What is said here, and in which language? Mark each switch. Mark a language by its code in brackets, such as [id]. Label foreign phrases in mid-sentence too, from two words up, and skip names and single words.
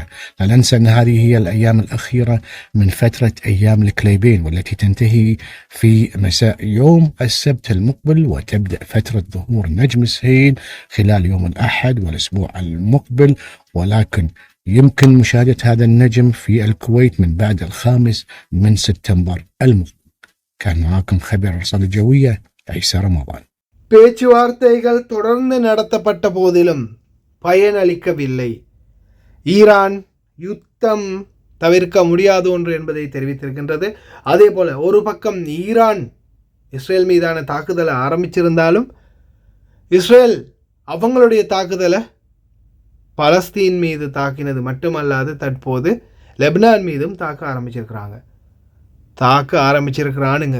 [ar] لا ننسى أن هذه هي الأيام الأخيرة من فترة أيام الكليبين، والتي تنتهي في مساء يوم السبت المقبل، وتبدأ فترة ظهور نجم السهيل خلال يوم الأحد والأسبوع المقبل، ولكن يمكن مشاهدة هذا النجم في الكويت من بعد 5 من سبتمبر المقبل. كان معاكم خبير الرصاد الجوية عيسى رمضان. [ta] பேச்சுவார்த்தைகள் தொடர்ந்து நடத்தப்பட்ட போதிலும் பயனளிக்கவில்லை. ஈரான் யுத்தம் தவிர்க்க முடியாத ஒன்று என்பதை தெரிவித்திருக்கின்றது. அதே போல் ஒரு பக்கம் ஈரான் இஸ்ரேல் மீதான தாக்குதலை ஆரம்பிச்சிருந்தாலும் இஸ்ரேல் அவங்களுடைய தாக்குதலை பலஸ்தீன் மீது தாக்கினது மட்டுமல்லாது தற்போது லெபனான் மீதும் தாக்க ஆரம்பிச்சிருக்கிறானுங்க.